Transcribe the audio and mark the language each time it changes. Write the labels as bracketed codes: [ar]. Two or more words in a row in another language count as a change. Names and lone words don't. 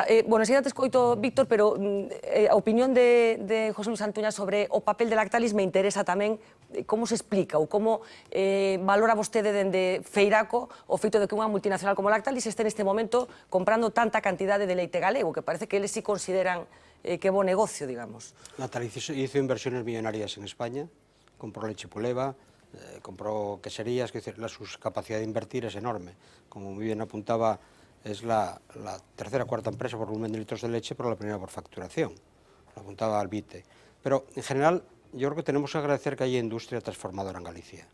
[gl] Bueno, enseguida te escoito, Víctor, pero a opinión de José Luis Antuña sobre o papel de Lactalis me interesa tamén como se explica ou como valora vostede dende Feiraco o feito de que unha multinacional como Lactalis este neste momento comprando tanta cantidade de leite galego, que parece que eles sí consideran que é bo negocio, digamos. [es] Lactalis hizo inversiones millonarias en España, compró leche Puleva, compró queserías, que su capacidad de invertir es enorme. Como muy bien apuntaba, es la tercera o cuarta empresa por volumen de litros de leche, pero la primera por facturación. Lo apuntaba Albite. Pero, en general, yo creo que tenemos que agradecer que haya industria transformadora en Galicia.